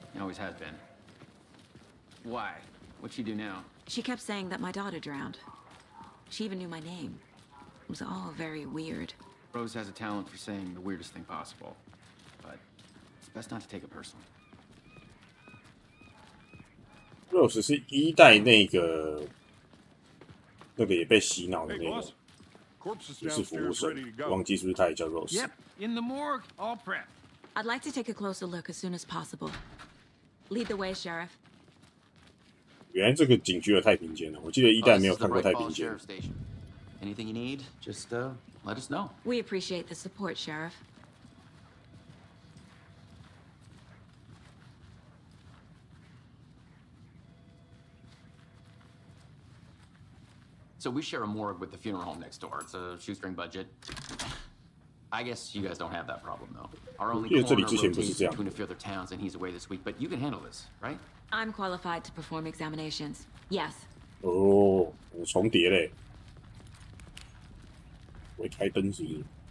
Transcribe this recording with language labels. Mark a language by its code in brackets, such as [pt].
[en] Always has been. Why? What'd she do now? She kept saying that my daughter drowned. She even knew my name. It was all very weird. Rose has a talent for saying the weirdest thing possible. But it's best not to take it personally. [zh] Rose 是一代那个也被洗脑的那个，也是服务生，忘记是不是他也叫 Rose。 [en] Yep, in the morgue, all prepped. I'd like to take a closer look as soon as possible. Lead the way, Sheriff. [zh] 原来这个警局有太平间了，我记得一代没有看过太平间。 [en] Anything you need, just let us know. We appreciate the support, Sheriff. So we share a morgue with the funeral home next door. It's a shoestring budget. I guess you guys don't have that problem, though. Our only coroner rotates between a few other towns, and he's away this week. But you can handle this, right? I'm qualified to perform examinations. Yes. [zh] 哦，有重叠嘞，会开灯是不是？